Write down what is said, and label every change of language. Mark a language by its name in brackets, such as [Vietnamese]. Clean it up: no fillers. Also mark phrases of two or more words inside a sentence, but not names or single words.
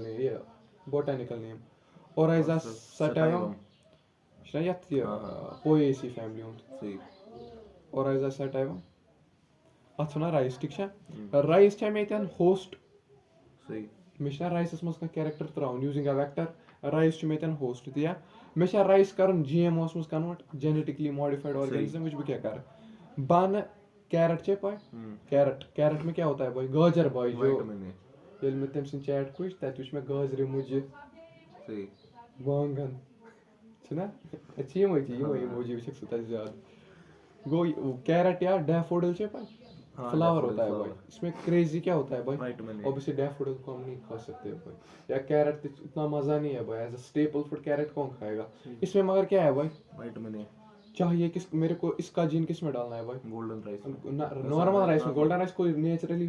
[Kashmiri] نیم یہِ [English] botanical name [Kashmiri] اورایزا سٹایوم یہِ چھُنہ یَتھ یہِ [English] Poaceae family [Kashmiri] ہُنٛد اورایزا سٹایوم اَتھ چھُ وَنان رایس ٹھیٖک چھا رایس چھا مےٚ ییٚتٮ۪ن ہوسٹ مےٚ چھُنہ رایسَس منٛز کانٛہہ کیریکٹر تراوُن [English] using a vector [Kashmiri] رایس چھُ مےٚ ییٚتٮ۪ن ہوسٹ تہِ یا مےٚ چھا رایس کَرُن جی ایم اوس منٛز کَنوٲٹ [English] genetically modified organism [Kashmiri] وٕچھ بہٕ کیاہ کَرٕ بہٕ اَنہٕ کیرٹ چھے پاے کیرٹ [Urdu] میں کیاہ ہوتا ہے بھائی گاجر بھائی [Kashmiri] جو ییٚلہِ مےٚ تٔمۍ سٕنٛز چیٹ وٕچھ تَتہِ وٕچھ مےٚ گازرِ مُجہِ وانگن چھُنہ اَتہِ چھِ یِمے اِموجی وٕچھکھ ژٕ تَتہِ زیادٕ گوٚو کیرٹ [Urdu] یا ڈیفوڈل چھے پاے فلاور ہوتا ہے بھائی اس میں کریزی کیا ہوتا ہے بھائی اوبیسلی ڈیفوڈل کو ہم نہیں کھا سکتے بھائی یا کیرٹ اتنا مزہ نہیں ہے بھائی [English] as a staple food [Urdu] کیرٹ کون کھائے گا اس میں مگر کیا ہے بھائی چاہیے کس میرے کو اس کا جین کس میں ڈالنا ہے بھائی [English] golden rice normal rice [Urdu] میں [English] golden rice [Urdu] کوئی نیچرلی